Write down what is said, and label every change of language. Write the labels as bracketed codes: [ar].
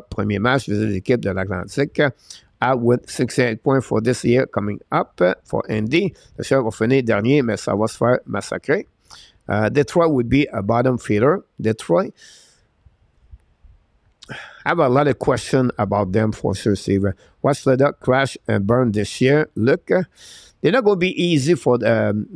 [fr] Premier match, visite l'équipe de l'Atlantique. [en] With 68 points for this year coming up for Indy. [fr] Le Chef va finir dernier, mais ça va se faire massacrer. [en] Detroit would be a bottom feeder. Detroit. I have a lot of questions about them for sure, Steve. Watch the duck crash and burn this year. Look, they're not going to be easy for the.